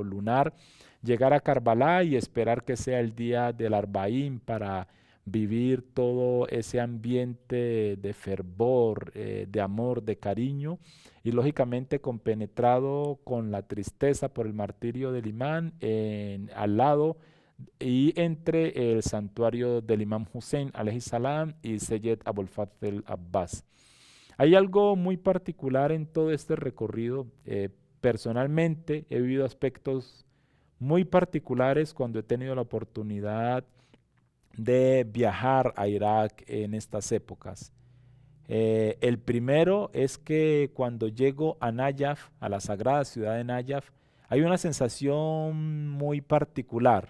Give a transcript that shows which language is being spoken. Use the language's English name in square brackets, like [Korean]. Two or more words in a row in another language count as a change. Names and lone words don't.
[Spanish] lunar, llegar a Karbala y esperar que sea el día del Arbaín para vivir todo ese ambiente de fervor, de amor, de cariño, y lógicamente compenetrado con la tristeza por el martirio del imán al lado y entre el santuario del Imam Hussein [Arabic] عليه السلام [Spanish] y Seyyed Abul Fadl Abbas. Hay algo muy particular en todo este recorrido. Personalmente he vivido aspectos muy particulares cuando he tenido la oportunidad de viajar a Irak en estas épocas. El primero es que cuando llego a Nayaf, a la sagrada ciudad de Nayaf, hay una sensación muy particular.